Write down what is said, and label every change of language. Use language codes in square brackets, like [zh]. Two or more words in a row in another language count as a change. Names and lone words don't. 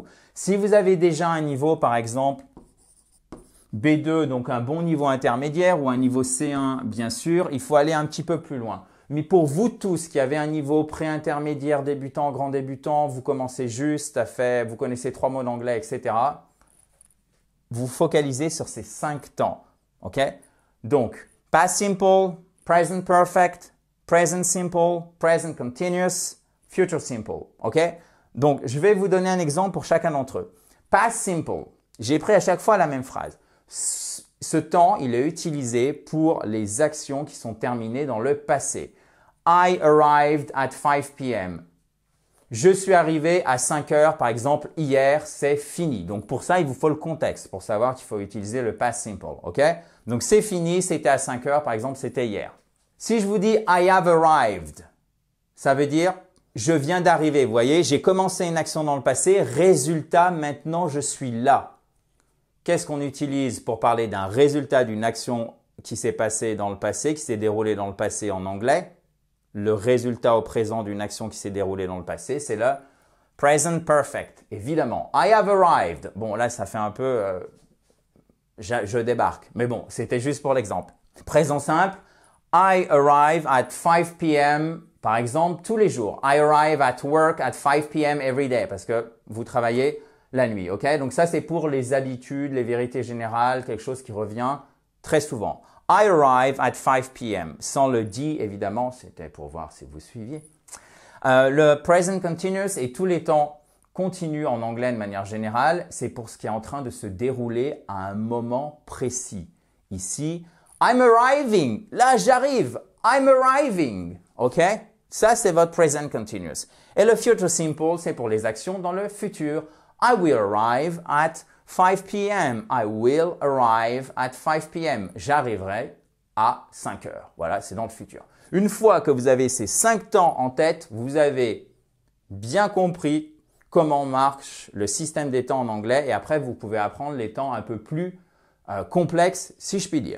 [fr] Si vous avez déjà un niveau, par exemple, B2, donc un bon niveau intermédiaire ou un niveau C1, bien sûr, il faut aller un petit peu plus loin. Mais pour vous tous qui avez un niveau pré-intermédiaire, débutant, grand débutant, vous commencez juste vous connaissez 3 mots d'anglais, etc. Vous focalisez sur ces 5 temps, ok? Donc, [en] past simple, present perfect, present simple, present continuous, future simple, [fr] ok? Donc, je vais vous donner un exemple pour chacun d'entre eux. [en] Past simple, [fr] j'ai pris à chaque fois la même phrase. Ce temps, il est utilisé pour les actions qui sont terminées dans le passé. [en] I arrived at 5 p.m. [fr] Je suis arrivé à 5 heures, par exemple, hier, c'est fini. Donc, pour ça, il vous faut le contexte pour savoir qu'il faut utiliser le [en] past simple, [fr] ok? Donc, c'est fini, c'était à 5 heures, par exemple, c'était hier. Si je vous dis [en] I have arrived, [fr] ça veut dire je viens d'arriver. Vous voyez, j'ai commencé une action dans le passé, résultat, maintenant, je suis là. Qu'est-ce qu'on utilise pour parler d'un résultat d'une action qui s'est passée dans le passé, qui s'est déroulée dans le passé en anglais? Le résultat au présent d'une action qui s'est déroulée dans le passé, c'est le [en] present perfect. [fr] Évidemment, [en] I have arrived. [fr] Bon, là, ça fait un peu je débarque. Mais bon, c'était juste pour l'exemple. Présent simple, [en] I arrive at 5 p.m. [fr] par exemple, tous les jours. [en] I arrive at work at 5 p.m. every day [fr] parce que vous travaillez la nuit, [en] ok? [fr] Donc ça, c'est pour les habitudes, les vérités générales, quelque chose qui revient très souvent. [en] I arrive at 5 p.m. [fr] Sans le D, évidemment, c'était pour voir si vous suiviez. Le [en] present continuous [fr] et tous les temps continus en anglais de manière générale, c'est pour ce qui est en train de se dérouler à un moment précis. Ici, [en] I'm arriving. [fr] Là, j'arrive. [en] I'm arriving. [fr] Ok? Ça, c'est votre [en] present continuous. [fr] Et le [en] future simple, [fr] c'est pour les actions dans le futur. [en] I will arrive at 5 p.m. I will arrive at 5 p.m. [fr] J'arriverai à 5 heures. Voilà, c'est dans le futur. Une fois que vous avez ces 5 temps en tête, vous avez bien compris comment marche le système des temps en anglais et après, vous pouvez apprendre les temps un peu plus complexes, si je puis dire.